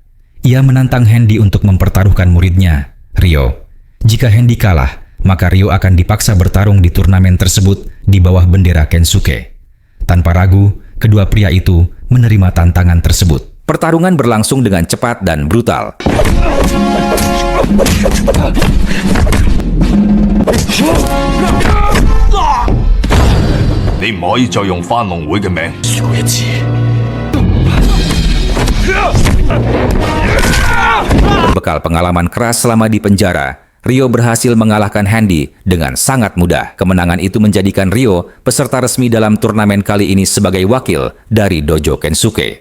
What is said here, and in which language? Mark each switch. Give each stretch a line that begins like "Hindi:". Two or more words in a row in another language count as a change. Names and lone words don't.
Indonesian: Ia menantang Handi untuk mempertaruhkan muridnya, Rio. Jika Handi kalah, maka Rio akan dipaksa bertarung di turnamen tersebut di bawah bendera Kensuke. Tanpa ragu, kedua pria itu menerima tantangan tersebut. Pertarungan berlangsung dengan cepat dan brutal.
Cantonese: 你唔可以再用翻龍會嘅名。輸過一次。
Indonesian: Berbekal pengalaman keras selama di penjara, Rio berhasil mengalahkan Handi dengan sangat mudah. Kemenangan itu menjadikan Rio peserta resmi dalam turnamen kali ini sebagai wakil dari dojo Kensuke.